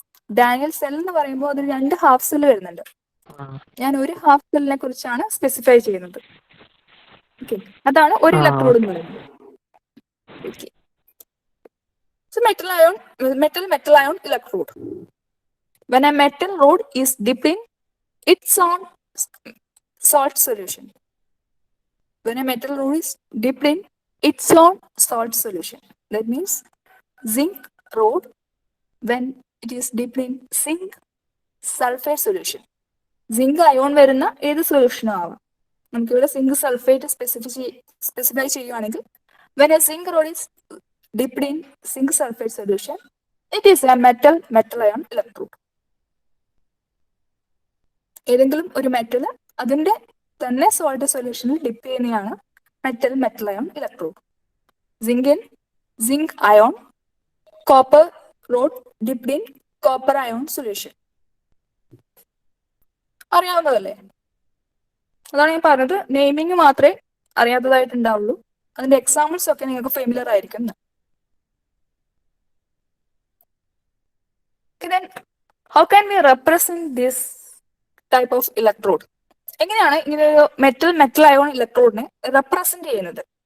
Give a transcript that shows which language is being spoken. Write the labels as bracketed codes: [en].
[ml] Daniel cell എന്ന് പറയുമ്പോൾ അതിൽ 2 ഹാഫ് സെൽ വരുന്നുണ്ട്. ഞാൻ ഒരു ഹാഫ് സെല്ലിനെ കുറിച്ചാണ് സ്പെസിഫൈ ചെയ്യുന്നത്. ഓക്കെ, അതാണ് ഒരു ഇലക്ട്രോഡ് എന്ന് പറയുന്നത്. Okay, so metal ion, metal, metal ion electrode. [en] When a metal rod is dipped in its own salt solution. When a metal rod is dipped in its own salt solution. That means zinc rod when it is dipped in zinc sulfate solution. [ml] Zinc ion വരുന്ന ഏത് സൊല്യൂഷനും ആവാം. നമുക്കിവിടെ zinc sulphate specify ചെയ്യുകയാണെങ്കിൽ [en] when a zinc rod is dipped in zinc sulfate solution, it is a metal, metal ion electrode. [ml] ഏതെങ്കിലും ഒരു metal അതിന്റെ തന്നെ സോൾട്ട് സൊല്യൂഷനിൽ ഡിപ്പ് ചെയ്യുന്നതാണ് metal metal ion electrode. [en] zinc ion, copper rod dipped in copper ion solution. [ml] അറിയാവുന്നതല്ലേ? അതാണ് ഞാൻ പറഞ്ഞത്, naming മാത്രമേ അറിയാത്തതായിട്ടുണ്ടാവുള്ളൂ. അതിന്റെ എക്സാമ്പിൾസ് ഒക്കെ നിങ്ങൾക്ക് ഫെമിലിയർ ആയിരിക്കും. [en] Then how can we represent this type of electrode? [ml] എങ്ങനെയാണ് ഇങ്ങനെ ഒരു മെറ്റൽ അയോൺ ഇലക്ട്രോഡിനെ റെപ്രസെന്റ് ചെയ്യുന്നത്?